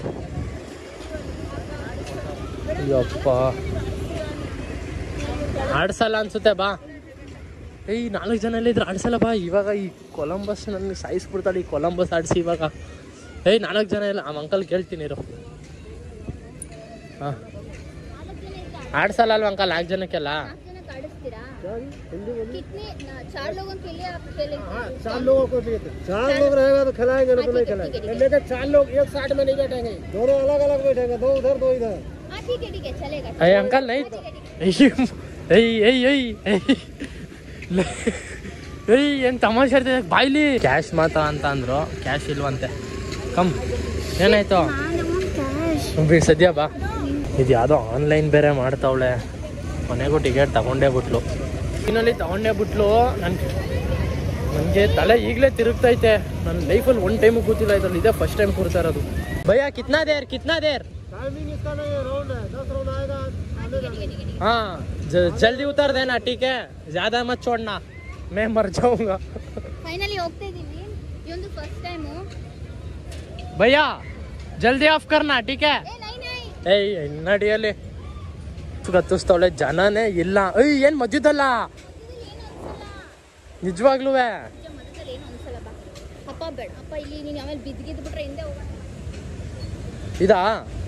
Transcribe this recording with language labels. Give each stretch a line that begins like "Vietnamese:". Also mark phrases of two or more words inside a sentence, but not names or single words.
Kannada: ಅಯ್ಯಪ್ಪ ಆಡ್ಸಲ್ಲ ಅನ್ಸುತ್ತೆ. ಬಾ. 4 ಜನ ಎಲ್ಲ ಇದ್ರೆ ಆಡ್ಸಲ್ಲ. ಬಾ. ಇವಾಗ ಈ ಕೊಲಂಬಸ್ ನನಗೆ ಸಾಯಿಸ್ಬಿಡ್ತಾಳೆ. ಈ ಕೊಲಂಬಸ್ ಆಡಿಸಿ ಇವಾಗ. 4 ಜನ ಇಲ್ಲ. ಆ ಅಂಕಲ್ ಕೇಳ್ತೀನಿ ಇರು. ಹಾಂ ಆಡ್ಸಲ್ಲ ಅಲ್ವ ಅಂಕಲ್ 4 ಜನಕ್ಕೆಲ್ಲ?
Hindi: कितने 4 लोगों के लिए आप खेलेंगे? 4 लोगों को चाहिए। 4 लोग रहेगा तो खिलाएंगे, नहीं तो नहीं खिलाएंगे। लेकिन 4 लोग एक साइड में नहीं बैठेंगे, दोनों अलग अलग बैठेंगे, 2 उधर 2 इधर। हाँ ठीक है चलेगा। अरे अंकल नहीं
Kannada: ಏನ್ ತಮಾಷೆ ಇರ್ತದೆ ಬಾಯ್ಲಿ. ಕ್ಯಾಶ್ ಮಾತಾ ಅಂತ ಅಂದ್ರು, ಕ್ಯಾಶ್ ಇಲ್ವಂತೆ. ಕಮ್ ಏನಾಯ್ತು ಸದ್ಯ ಬಾ. ಇದು ಯಾವುದೋ ಆನ್ಲೈನ್ ಬೇರೆ ಮಾಡ್ತಾವಳೆ. ಕೊನೆಗೂ ಟಿಕೆಟ್ ತಗೊಂಡೇ ಬಿಟ್ಲು. ನನಗೆ ತಲೆ ಈಗಲೇ ತಿರುಗ್ತೈತೆ. ನನ್ನ ಲೈಫಲ್ಲಿ ಒಂದು ಟೈಮು ಕೂತಿಲ್ಲ ಇದ್ರಲ್ಲಿ. ಇದೇ
English: first time
Kannada: ಕೂರ್ತಾ ಇರೋದು.
Hindi: भैया कितना देर टाइमिंग इसका नहीं है, राउंड है, 10 राउंड आएगा। हाँ जल्दी उतर देना, ठीक है? ज्यादा मत छोड़ना, मैं मर जाऊंगा।
Kannada: ಫೈನಲಿ ಹೋಗ್ತಾ ಇದೀವಿ. ಇದೊಂದು
English: first time.
Hindi: भैया जल्दी ऑफ करना, ठीक है?
Kannada: ನಡಿಯಲ್ಲಿ ಗತ್ತಿಸ್ತವಳೆ. ಜನನೇ ಇಲ್ಲ. ಏನ್ ಮಧ್ಯದಲ್ಲ ನಿಜವಾಗ್ಲೂ. ಅಪ್ಪ ಬೇಡ ಅಪ್ಪ, ಇಲ್ಲಿ ನೀನು ಆಮೇಲೆ ಬಿದ್ದಿದ್ದು ಬಿಟ್ರೆ ಹಿಂದೆ ಹೋಗೋಣ.